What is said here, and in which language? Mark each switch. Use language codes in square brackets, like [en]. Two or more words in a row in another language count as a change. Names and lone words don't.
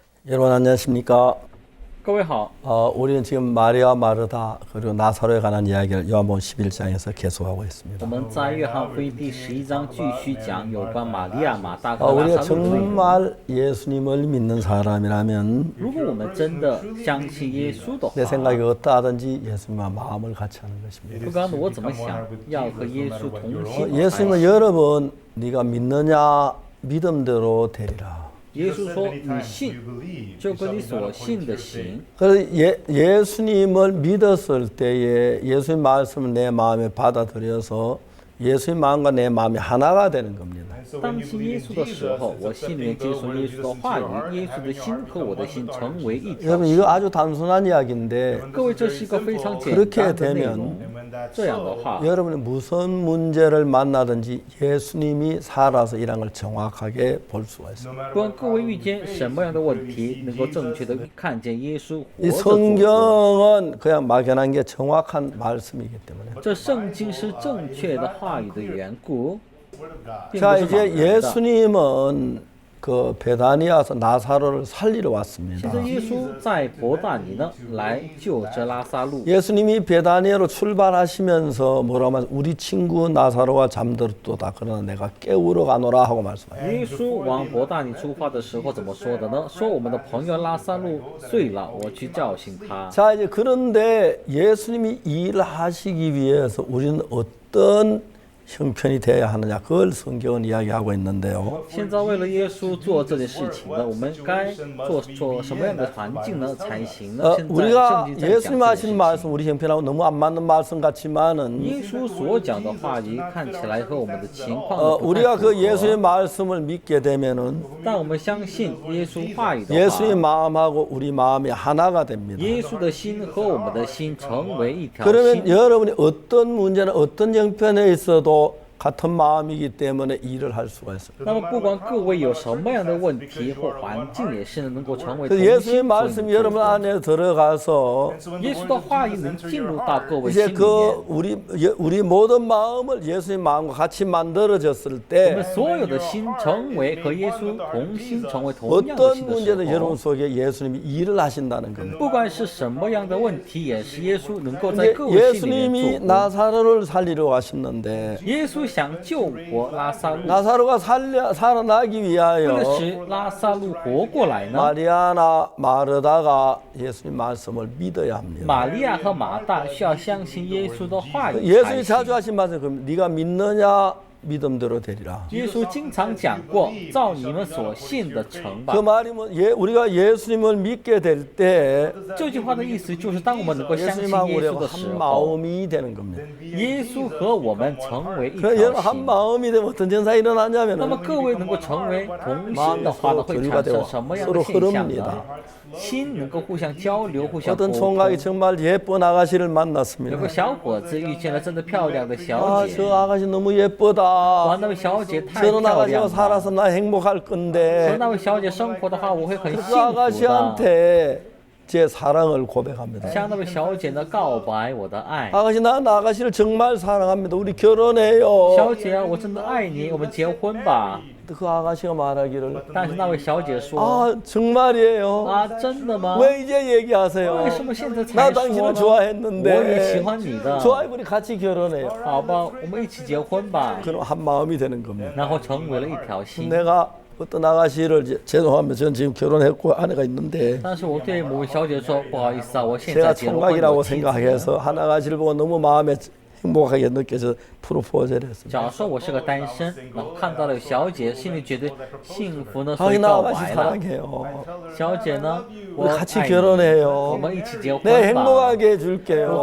[ko] 여러분 안녕하십니까? [zh] 各位好， [ko] 우리는 지금 마리아 마르다 그리고 나사로에 관한 이야기를 요한복음 11장에서 계속하고 [zh] 我 [ko] 있습니다. [zh] 们在约翰福音第11章继续讲有关玛利亚、马大和拉 [ko] 우리가 [zh] 撒路的内容。 [ko] 정말 예수님을 믿는 사람이라면 [zh] 如果我们真的相信耶稣的 [ko] 내 [zh] 话， [ko] 생각이 어떠하든지 예수님과 마음을 같이 하는 것입니다. [zh] 不管我怎么想，要和耶稣同心。 [ko] 예수님은 여러 번 네가 믿느냐 믿음대로 되리라. [zh] 耶稣说：“你信，就跟你所信的行。 [ko] 그래서 예수님을 믿었을 때에 예수님 말씀을 내 마음에 받아들여서 예수님 마음과 내 마음이 하나가 되는 겁니다. [zh] 当信耶稣的时候，我心里面接受耶稣的话语，耶稣的心和我的心成为一条 [ko] 여러분 [zh] 心。 [ko] 이거 아주 단순한 이야기인데 [zh] 各位，这是一个非常简 [ko] 그렇게 [zh] 单的内容。 [ko] 되면 [zh] 这样的话， [ko] 여러분이 무슨 문제를 만나든지 예수님이 살아서 이런 걸 정확하게 볼 수가 있습니다. [zh] 不管各位遇见什么样的问题，能够正确的看见耶稣 [ko] 이 [zh] 活着做工。 [ko] 성경은 그냥 막연한 게 정확한 말씀이기 때문에 [zh] 这圣经是正确的话语的缘故，并不 [ko] 자 [zh] 是 [ko] 이제 [zh] 谎言的。 [ko] 예수님은 그 베다니아서 나사로를 살리러 [zh] 现 [ko] 왔습니다. [zh] 在耶稣在伯大尼呢，来救这拉撒路。 [ko] 예수님이 베다니아로 출발하시면서 뭐라고 하면 우리 친구 나사로가 잠들었도다 그러나 내가 깨우러 가노라 하고 말씀하셨어요. [zh] 耶稣往伯大尼出发的时候怎么说的呢？说我们的朋友拉撒路睡了，我去叫醒他。 [ko] 자 이제 그런데 예수님이 일하시기 위해서 우리는 어떤 형편이 되어야 하느냐 그걸 성경은 이야기하고 있는데요. [zh] 现在为了耶稣做这件事情呢，我们该做什么样的环境呢才行呢？现在 [ko] 우리가 [zh] 圣经在 [ko] 예수님 [zh] 讲这件 [ko] 하신 [zh] 事情。 [ko] 말씀 우리 형편하고 너무 안 맞는 말씀 같지만은 [zh] 耶稣所讲的话语看起来和我们的情况呢不太 [ko] 우리가 [zh] 符 [ko] 그 예수의 [zh] 合。 [ko] 말씀을 믿게 되면은 [zh] 但我们相信耶稣话语的 [ko] 예수의 [zh] 话， [ko] 마음하고 우리 마음이 하나가 됩니다. [zh] 耶稣的心和我们的心成为一条 [ko] 그러면 [zh] 心。 [ko] 여러분이 어떤 문제나 어떤 형편에 있어도 같은 마음이기 때문에 일을 할 수가 있어요. [zh] 那么不管各位有什么样的问题或环境，也是能够成为 [ko] 그 [zh] 同 [ko] 예수의 [zh] 心。 [ko] 말씀이 여러분 안에 들어가서 [zh] 耶稣的话语能进入到各位 [ko] 이제 [zh] 心里 [ko] 그 [zh] 面， [ko] 우리 모든 마음을 예수의 마음과 같이 만들어졌을 [zh] 我 [ko] 때 [zh] 们所有的心成为和耶稣同心，成为同样的 [ko] 어떤 [zh] 心的 [ko] 문제도 [zh] 时 [ko] 여러분 [zh] 候， [ko] 속에 예수님이 일을 하신다는 겁니다. [zh] 不管是什么样的问题，也是耶稣能够在 [ko] 근데 [zh] 各位心里面 [ko] 예수님이 [zh] 做工。 [ko] 나사로를 살리러 가셨는데 [zh] 耶稣想救活拉撒路， [ko] 나사로가 살아나기 [zh] 为 [ko] 위하여 [zh] 了使拉撒路活过来呢， [ko] 마리아나 마르다가 예수님 말씀을 믿어야 합니다. [zh] 玛利亚和马大需要相信耶稣的话语才 [ko] 예수님이 [zh] 行。 [ko] 자주 하신 말씀 그 네가 믿느냐 믿음대로 되리라. [zh] 耶稣经常讲过，照你们所信的成吧 [ko] 그 。 말이 뭐 우리가 예수님을 믿게 될 때 [zh] 这句话的意思就是，当我们能够相信 [ko] 예수님하고 [zh] 耶稣 [ko] 우리가 [zh] 的时 [ko] 한 [zh] 候， [ko] 마음이 되는 겁니다. [zh] 耶稣和我们成为一 [ko] 그럼 여러분 [zh] 条 [ko] 한 [zh] 心。 [ko] 마음이 되면 어떤 현상이 [zh] 那么 [ko] 일어나냐면 [zh] 各位能够成为同心的话呢，会产生什么样的现象呢？心能够互相交流、互相沟 [ko] 어떤 [zh] 通。 [ko] 총각이 정말 예쁜 아가씨를 [zh] 有 [ko] 만났습니다. [zh] 个小伙子遇见了真的漂亮的小 [ko] 아, [zh] 姐， [ko] 저 아가씨 너무 [zh] 哇， [ko] 예쁘다. [zh] 那位小姐太 [ko] 저런 [zh] 漂 [ko] 아가씨가 [zh] 亮了。 [ko] 살아서 나 행복할 [zh] 和 [ko] 건데 [zh] 那位小姐生活的话，我会很 [ko] 그 [zh] 幸福的。 [ko] 아가씨한테 제 사랑을 고백합니다. [zh] 向那位小姐呢告白我的爱。 [ko] 아가씨 난 아가씨를 정말 사랑합니다. 우리 결혼해요. [zh] 小姐啊，我真的爱你，我们结婚吧。 [ko] 그 아가씨가 말하기를 [zh] 但是那位小姐说 [ko] 아 정말이에요. [zh] 啊，真的吗？ [ko] 왜 이제 얘기하세요? [zh] 为什么现在 [ko] 나 [zh] 才说 [ko] 당신을 [zh] 呢？我也喜 [ko] 좋아했는데 [zh] 欢你的。 [ko] 좋아해 우리 같이 결혼해요. [zh] 好吧，我们一起结婚吧。 [ko] 그럼 한 마음이 되는 겁니다. [zh] 然后成为了一条心。 [ko] 내가 어떤 아가씨를 죄송하면 저는 지금 결혼했고 아내가 있는데 [zh] 但是我对某位小姐说，不好意思啊，我现在 [ko] 제가 [zh] 结了婚， [ko] 총각이라고 [zh] 有妻子。 [ko] 생각해서 한 아가씨를 보고 너무 마음에 행복하게 느껴서 프로포즈를 했습니다. [zh] 假如说我是个单身，然后看到了有小姐，心里觉得幸福呢，所 [ko] 아니 [zh] 以 [ko] 나 [zh] 告 [ko] 아가씨 [zh] 白了。 [ko] 사랑해요. [zh] 小姐呢，我 [ko] 우리 같이 [zh] 爱你， [ko] 결혼해요. [zh] 我们一起结 [ko] 내 [zh] 婚吧。 [ko] 행복하게 [zh] 我 [ko] 해줄게요.